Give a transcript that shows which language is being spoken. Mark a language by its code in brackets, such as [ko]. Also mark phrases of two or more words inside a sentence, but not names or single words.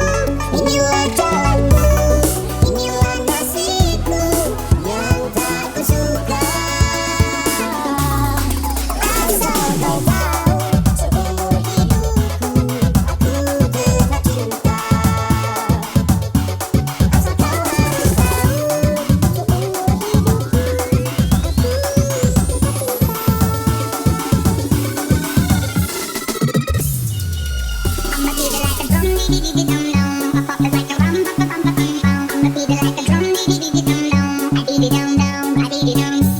[id] Inilah jalanmu, inilah nasibku yang tak kusuka. Asal kau tahu, seumur hidupku aku tetap cinta. Asal kau harus tahu, seumur hidupku aku [en] I'ma beat it like a drum, dee dee dee dum dum. I pop it like a rum, pa pa pum pa pum pum. I'ma beat it like a drum, dee dee dee dum dum. I dee dee dum dum, I dee dee dum